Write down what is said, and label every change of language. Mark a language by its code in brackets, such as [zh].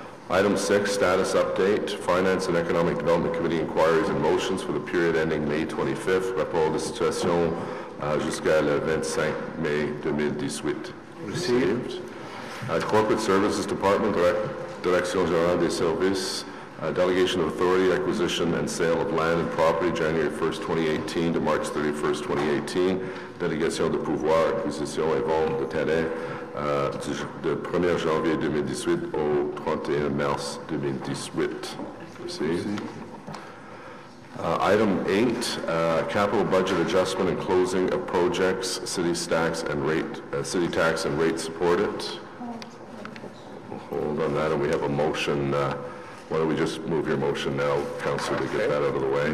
[en] Item 6, status update, Finance and Economic Development Committee inquiries and motions for the period ending May 25th, [fr] rapport de situation jusqu'à le 25 mai 2018. [en] Received. Corporate Services Department, Direction Générale des Services, Delegation of Authority, Acquisition and Sale of Land and Property, January 1st, 2018 to March 31st, 2018. [fr] Délégation de pouvoir, acquisition et vente de terrain de 1er janvier 2018 au 31 mars 2018. [en] Proceed. Item 8, capital budget adjustment and closing of projects, city tax and rate supported. Hold on that, and we have a motion. Why don't we just move your motion now, Councillor, to get that out of the way.